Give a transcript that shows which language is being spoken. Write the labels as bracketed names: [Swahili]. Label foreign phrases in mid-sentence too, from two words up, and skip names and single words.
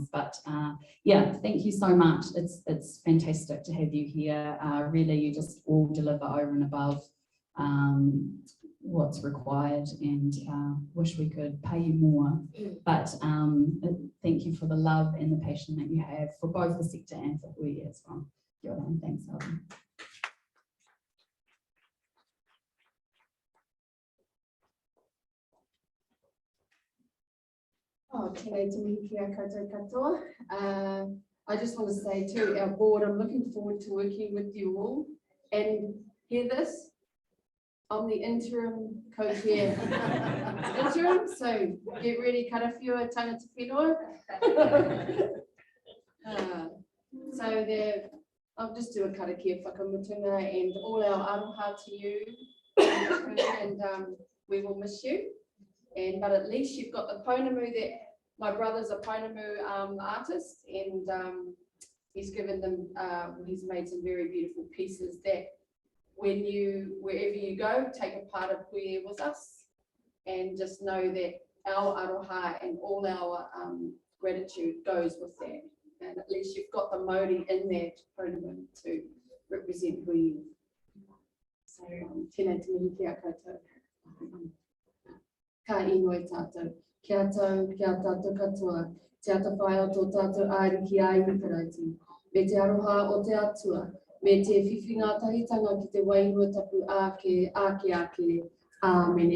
[English] But yeah, thank you so much. It's fantastic to have you here. Really, you just all deliver over and above what's required, and wish we could pay you more. But thank you for the love and the passion that you have for both the sector and for Hui as well. [Māori] Kia ora, [English] and thanks, Alvin. [Māori] Oh, tēnei te mihi kia koutou katoa. [English] I just want to say to our board, I'm looking forward to working with you all. And hear this, I'm the interim co-chair. Interim, so get ready, [Māori] karawhiua, tangata whenua. [English] So I'll just do a [Māori] karakia whakamutunga [English] and all our aroha to you. And we will miss you. But at least you've got the pounamu that my brother's a pounamu artist, and he's given them, he's made some very beautiful pieces that wherever you go, take a part of Hui E with us, and just know that our aroha and all our gratitude goes with that. And at least you've got the Māori in that pounamu to represent Hui E. [Māori] So tēnei te mihi kia koutou. Ka inoi tātou, kia tātou katoa, te atawhai o tō tātou aere ki a iwikarauti, me te aroha o te atua, me te whiwhinga tahitanga ki te wairua tapu ake, āmene.